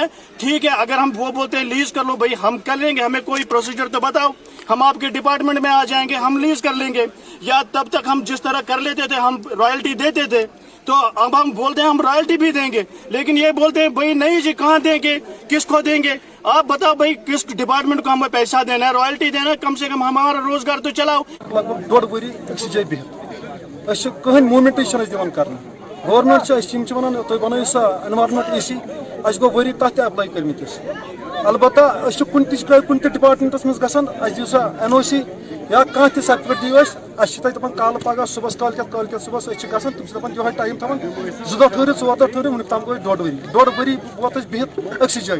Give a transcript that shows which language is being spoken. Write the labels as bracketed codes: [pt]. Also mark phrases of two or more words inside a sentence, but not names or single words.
[ur] ٹھیک ہے, اگر ہم وہ بولتے ہیں لیز کر لو, بھائی ہم کر لیں گے, ہمیں کوئی پروسیجر تو بتاؤ, ہم آپ کے ڈپارٹمنٹ میں آ جائیں گے, ہم لیز کر لیں گے. یا تب تک ہم جس طرح کر لیتے تھے, ہم رائلٹی دیتے تھے, تو اب ہم بولتے ہیں ہم رائلٹی بھی دیں گے, لیکن یہ بولتے ہیں بھائی نہیں جی کہاں دیں گے, کس کو دیں گے, آپ بتاؤ بھائی کس ڈپارٹمنٹ کو ہمیں پیسہ دینا ہے, رائلٹی دینا ہے, کم سے کم ہمارا روزگار تو چلاؤ. [ks] کہین موومنٹ دِوان کرنا, گورمنٹ ونان تُہۍ بنٲیِو سا [en] environment EC, [ks] اَسہِ گوٚو ؤری تَتھ تہِ اپلاے کٔرمٕتِس. البتہ أسۍ چھِ کُنہِ تہِ ڈپارٹمنٹس منٛز گژھان, اَسہِ دِیِو سا NOC یا کانٛہہ تہِ سرٹِفکیٹ دِیِو اَسہِ چھِ تَتہِ دَپان کالہٕ پگاہ صُبحس کالکٮ۪تھ صُبحس أسۍ چھِ گژھان, تِم چھِ دَپان یِہوٚے ٹایم تھاوان 2 دۄہ ٹھٔہرِو 4 دۄہ ٹھٔہرِو, وُنیُک تام گوٚو 1.5 ؤری ووت أسۍ بِہِتھ أکسٕے جایہِ.